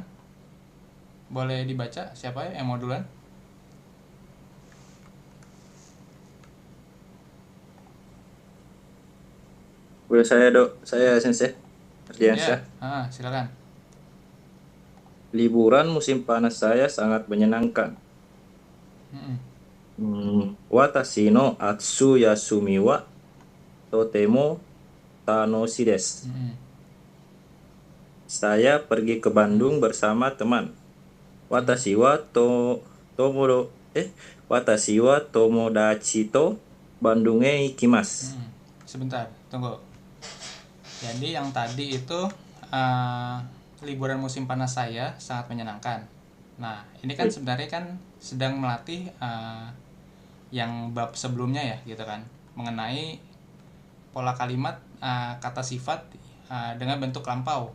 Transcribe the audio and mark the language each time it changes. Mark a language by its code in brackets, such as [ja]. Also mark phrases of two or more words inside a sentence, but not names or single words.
[id] Boleh dibaca siapa ya yang mau duluan? Boleh saya, Dok? Saya Sensei Ardiansyah. Ya, silakan. Liburan musim panas saya sangat menyenangkan. [ja] 私の夏休みはとても楽しいです. [id] Saya pergi ke Bandung bersama teman. [ja] 私は私は友達とBandungへ行きます. [id] Sebentar, tunggu. Jadi yang tadi itu liburan musim panas saya sangat menyenangkan. Nah, ini kan sebenarnya kan sedang melatih yang bab sebelumnya ya, gitu kan, mengenai pola kalimat kata sifat dengan bentuk lampau.